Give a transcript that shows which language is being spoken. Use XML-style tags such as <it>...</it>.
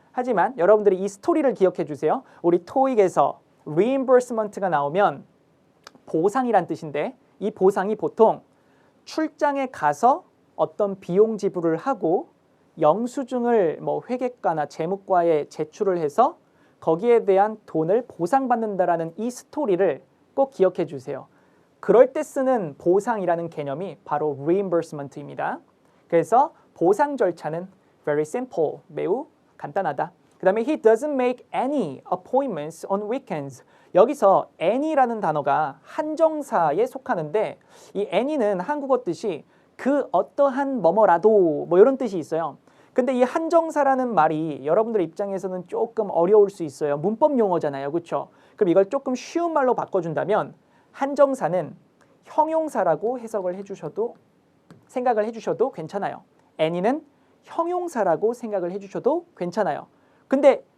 <ko>하지만 여러분들이 이 스토리를 기억해 주세요. 우리 토익에서 reimbursement가 나오면 보상이란 뜻인데 이 보상이 보통 출장에 가서 어떤 비용 지불을 하고 영수증을 뭐 회계과나 재무과에 제출을 해서 거기에 대한 돈을 보상받는다라는 이 스토리를 꼭 기억해 주세요. 그럴 때 쓰는 보상이라는 개념이 바로 reimbursement입니다. 그래서 보상 절차는 very simple, 매우 간단하다.</ko> <en>그 다음에 he doesn't make any appointments on weekends.</en> <ko>여기서 any라는 단어가 한정사에 속하는데 이 any는 한국어 뜻이 그 어떠한 뭐뭐라도 뭐 이런 뜻이 있어요. 근데 이 한정사라는 말이 여러분들 입장에서는 조금 어려울 수 있어요. 문법 용어잖아요. 그렇죠? 그럼 이걸 조금 쉬운 말로 바꿔준다면 한정사는 형용사라고 해석을 해주셔도 생각을 해주셔도 괜찮아요. any는 형용사라고 생각을 해주셔도 괜찮아요. 근데</ko>